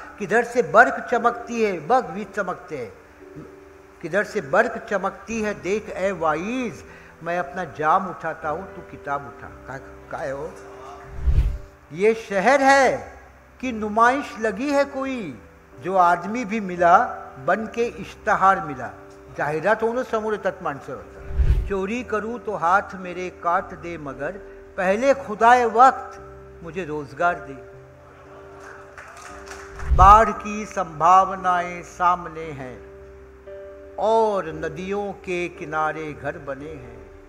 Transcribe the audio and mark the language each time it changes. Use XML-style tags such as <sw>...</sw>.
<hi>किधर से बर्क चमकती है, बग भी चमकते हैं, किधर से बर्क चमकती है देख ए वाइज, मैं अपना जाम उठाता हूँ तू किताब उठा।</hi> <mr>काय हो,</mr> <hi>ये शहर है कि नुमाइश लगी है कोई, जो आदमी भी मिला बन के इश्तहार मिला।</hi> <mr>जाहिरात होऊन समोर येतात माणसं।</mr> <hi>चोरी करूँ तो हाथ मेरे काट दे, मगर पहले खुदाए वक्त मुझे रोजगार दे। बाढ़ की संभावनाएं सामने हैं और नदियों के किनारे घर बने हैं।</hi>